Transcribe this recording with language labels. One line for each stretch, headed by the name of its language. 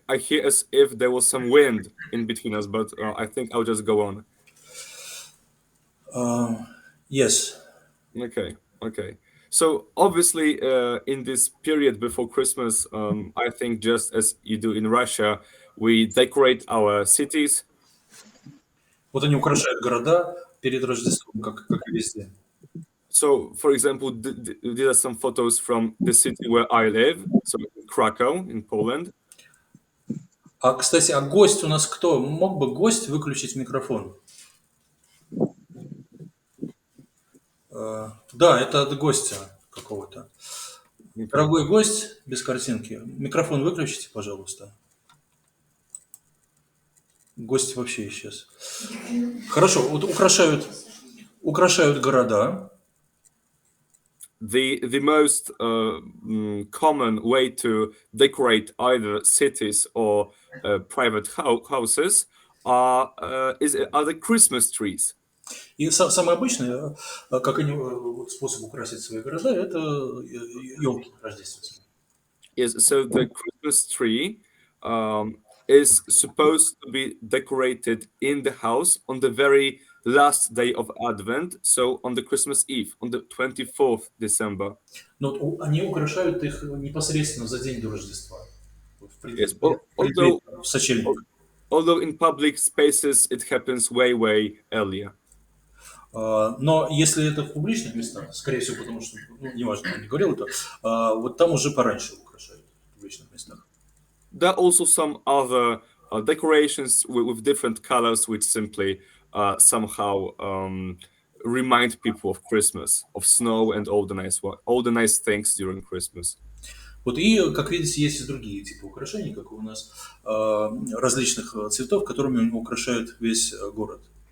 English: I hear as if there was some wind in between us, but I think I'll just go on. Yes. Okay. So obviously, in this period before Christmas, I think just as you do in Russia, we decorate our cities.
Russian: Вот они украшают города перед Рождеством, как и везде.
English: So, for example, these are some photos from the city where I live, so Krakow in Poland.
Russian: Кстати, гость у нас кто? Мог бы гость выключить микрофон? Да, это от гостя какого-то. Дорогой гость, без картинки, микрофон выключите, пожалуйста. Гость вообще исчез. Хорошо, вот украшают города.
English: The most common way to decorate either cities or private houses are the Christmas trees.
Russian: И самый обычный, как они, способ украсить свои города, это елки рождественские.
English: Yes, so the Christmas tree is supposed to be decorated in the house on the very last day of Advent, so on the Christmas Eve, on the 24th December.
Russian: Но они украшают их непосредственно за день до Рождества.
English: Yes,
Russian: в сочельник.
English: Although in public spaces it happens way earlier.
Russian: Но если это в публичных местах, скорее всего, потому что, неважно, я не говорил это, вот там уже пораньше украшают в публичных местах.
English: There are also some other decorations with different colors, which simply somehow remind people of Christmas, of snow and all the nice things during Christmas.
Russian: Вот и, как видите, есть и другие типы украшений, как у нас, различных цветов, которыми украшают весь город.